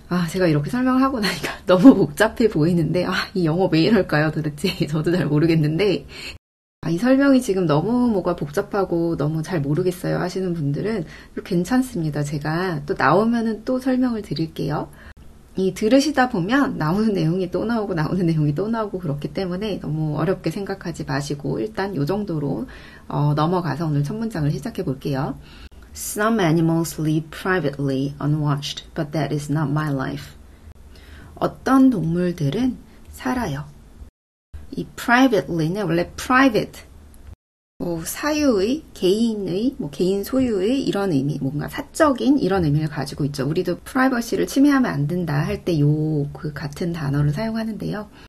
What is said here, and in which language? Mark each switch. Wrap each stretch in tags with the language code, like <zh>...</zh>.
<ko>제가 이렇게 설명하고 나니까 너무 복잡해 보이는데 이 영어 왜 이럴까요 도대체 저도 잘 모르겠는데 이 설명이 지금 너무 뭐가 복잡하고 너무 잘 모르겠어요 하시는 분들은 괜찮습니다. 제가 또 나오면은 또 설명을 드릴게요. 들으시다 보면 나오는 내용이 또 나오고 나오는 내용이 또 나오고 그렇기 때문에 너무 어렵게 생각하지 마시고 일단 이 정도로 넘어가서 오늘 첫 문장을 시작해 볼게요.</ko> <en>Some animals live privately unwatched, but that is not my life.</en> <ko>어떤 동물들은 살아요. 이 privately는 원래 private, 사유의, 개인의, 개인 소유의 이런 의미, 뭔가 사적인 이런 의미를 가지고 있죠. 우리도 privacy를 침해하면 안 된다 할 때 그 같은 단어를 사용하는데요.</ko>